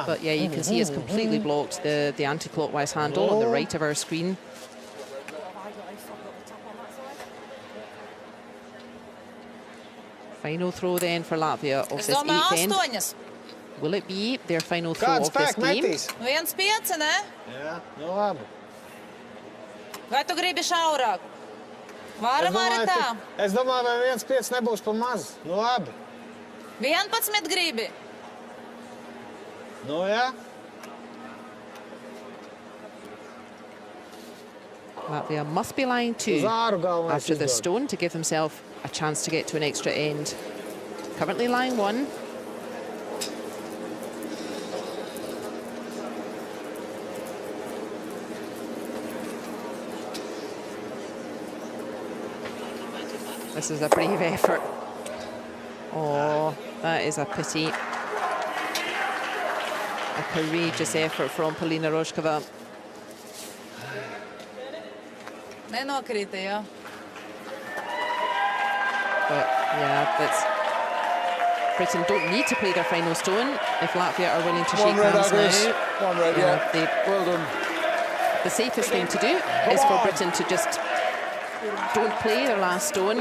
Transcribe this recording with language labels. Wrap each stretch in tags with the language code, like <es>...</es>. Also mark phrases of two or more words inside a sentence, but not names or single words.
<en>But yeah, you can see it's completely blocked the anti-clockwise handle on the right of our screen. Final throw then for Latvia of</en> <lv>Es</lv> <en>this</en> <lv>domāju,</lv> <en>eighth end. 8. Will it be their final throw</en> <lv>Kāds</lv> <en>of this</en> <lv>spēks</lv> <en>game?</en> <lv>metīs? 1,5, ne? Jā, nu labi. Vai tu gribi šaurāk? Es Varam arī tā. es domāju, vai 1,5 nebūs pa maz. Nu labi. 11 gribi. Nu jā.</lv> <en>Latvia must be line two</en> <lv>Uz āru galvenais</lv> <en>after the</en> <lv>izdod.</lv> <en>stone to give himself a chance to get to an extra end. Currently line one. This is a brave effort. Oh, that is a pity. A courageous effort from Polina Rožkova.</en> <lv>Nenokrita, jā.</lv> <en>But yeah, that's Britain don't need to play their final stone if Latvia are willing to shake One red, hands Agnes. now. One red, Yeah, yeah. Well done. The safest thing to do is for Britain to just don't play their last stone.</en>